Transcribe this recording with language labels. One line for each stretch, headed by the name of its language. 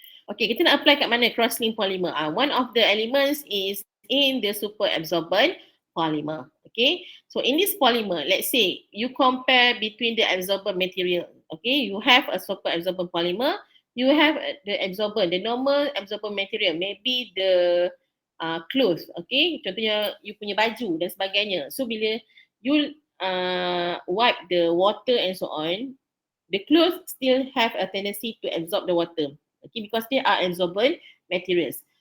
English: Okay,
Malay: kita nak apply kat mana
English: cross-link polymer? One of the elements is in the super absorbent polymer. Okay, so in this polymer, let's say you compare between the absorbent material. Okay, you have a super absorbent polymer, you have the absorbent, the normal absorbent material, maybe the clothes.
Malay: Okay, contohnya you punya baju dan sebagainya.
English: So
Malay: bila
English: you wipe the water and so on, the clothes still have a tendency to absorb the water, okay, because they are absorbent materials.